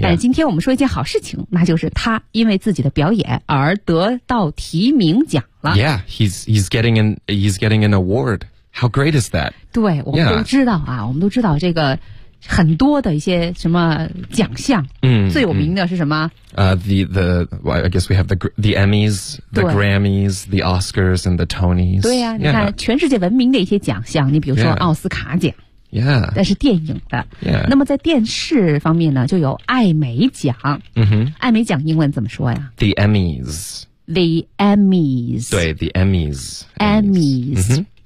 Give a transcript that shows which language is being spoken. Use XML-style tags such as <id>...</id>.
<zh>但今天我们说一件好事情，那就是他因为自己的表演而得到提名奖了。</zh> <en>Yeah, he's getting an award. How great is that?</en> <zh>对，我们都知道啊，</zh> <en>yeah.</en> <zh>我们都知道这个很多的一些什么奖项。最有名的是什么？</zh> <en>I guess we have the Emmys, the Grammys, the Oscars, and the Tonys.</en> <zh>对呀、啊，</zh> <en>yeah.</en> <zh>你看全世界闻名的一些奖项，你比如说奥斯卡奖。</zh> <en>Yeah. Yeah.</en> <zh>但是电影的、</zh> <en>yeah.</en> <zh>那么在电视方面呢就有艾美奖、 mm-hmm. 艾美奖英文怎么说呀</zh> <en>The Emmys The Emmys 对 The Emmys Emmys、 mm-hmm.</en>